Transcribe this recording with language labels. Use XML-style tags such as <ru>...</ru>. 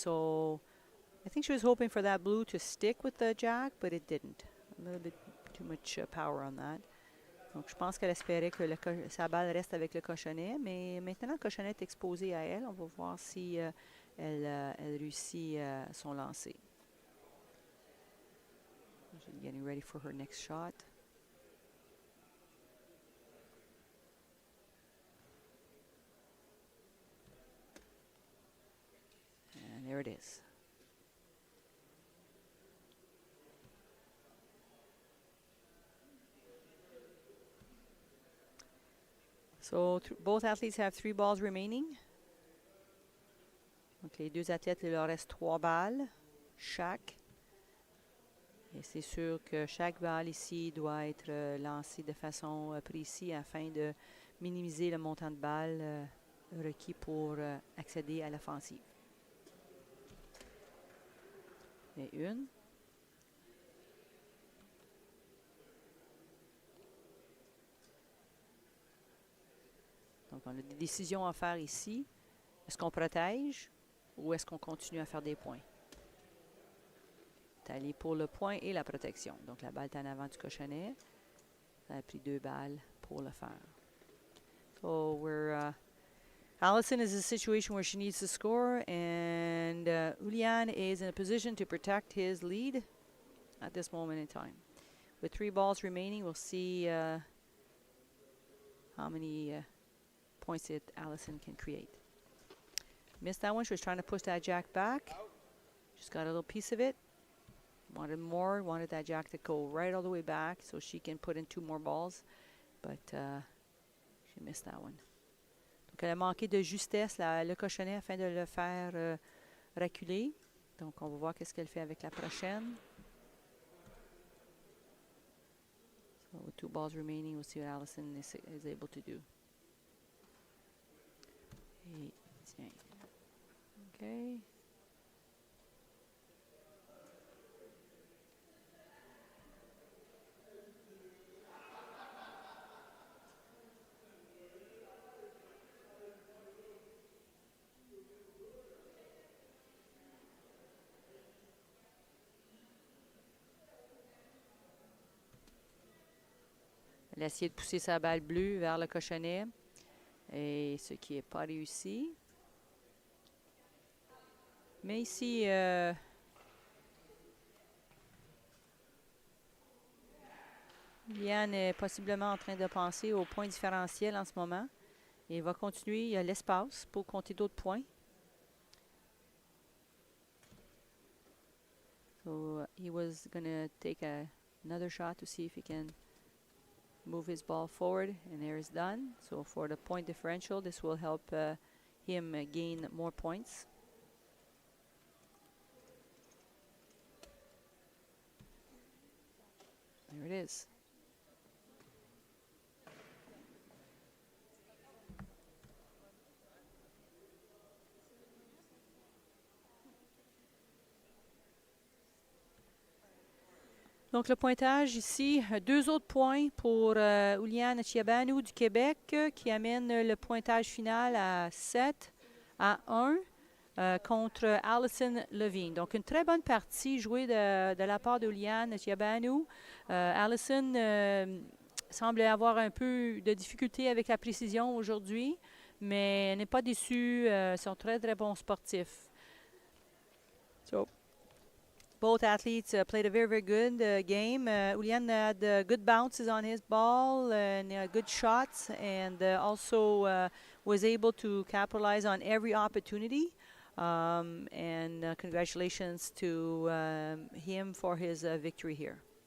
<en>So I think she was hoping for that blue to stick with the jack, but it didn't. A little bit too much power on that.</en> <fr>Donc je pense qu'elle espérait que sa balle reste avec le cochonnet, mais maintenant le cochonnet est exposé à elle. On va voir si elle réussit son lancer.</fr> <en>She's getting ready for her next shot. And there it is. So both athletes have 3 balls remaining.</en> <fr>Donc les 2 athlètes, il leur reste 3 balles chaque. Et c'est sûr que chaque balle ici doit être lancée de façon précise afin de minimiser le montant de balles requis pour accéder à l'offensive. Et une. Donc, on a des décisions à faire ici. Est-ce qu'on protège ou est-ce qu'on continue à faire des points? C'est allé pour le point et la protection. Donc, la balle est en avant du cochonnet. Ça a pris 2 balles pour le faire.</fr> <en>So, Alison is in a situation where she needs to score, and Iulian is in a position to protect his lead at this moment in time. With 3 balls remaining, we'll see how many points that Alison can create. Missed that one. She was trying to push that jack back. Just got a little piece of it. Wanted more. Wanted that jack to go right all the way back so she can put in 2 more balls. But she missed that one. Donc, elle a manqué de justesse le cochonnet afin de le faire reculer. Donc, on va voir qu'est-ce qu'elle fait avec la prochaine. So, with 2 balls remaining, we'll see what Alison is able to do.</en> <fr>Et tiens. OK. Elle a essayé de pousser sa balle bleue vers le cochonnet. Et ce qui n'est pas réussi. Mais ici, Iulian est possiblement en train de penser au point différentiel en ce moment. Et il va continuer. Il y a l'espace pour compter d'autres points.</fr> <en>So he was going to take another shot to see if he can move his ball forward. And there is done. So for the point differential, this will help him gain more points. There it is.</en> <fr>Donc, le pointage ici, 2 autres points pour Iulian Ciobanu du Québec qui amène le pointage final à 7-1 contre Alison Levine. Donc, une très bonne partie jouée de la part d'Iulian Ciobanu. Alison semble avoir un peu de difficulté avec la précision aujourd'hui, mais elle n'est pas déçue. Ils sont très, très bons sportifs.</fr> <en>So, both athletes played a very, very good game. Iulian had good bounces on his ball and good shots, and also was able to capitalize on every opportunity. And congratulations to him for his victory here.</en>